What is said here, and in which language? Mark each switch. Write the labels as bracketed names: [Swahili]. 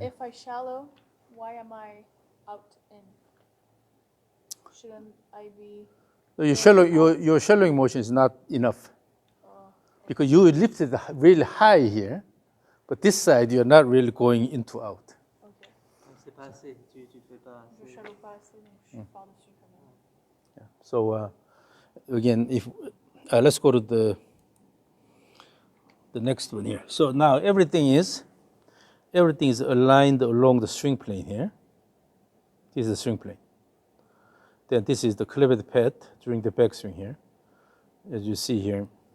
[English] if I shallow, why am I out in? Shouldn't I be? So your shallowing motion is not enough because you lifted really high here, but this side you're not really going into out. Ok. [French] C'est pas assez. Tu fais pas Je assez. shallow pas assez, donc je pars dessus quand même. [English] Yeah. So again, if let's go to the next one here. So now everything is aligned along the swing plane here. This is the swing plane. Then this is the cleavage path during the backswing here, as you see here.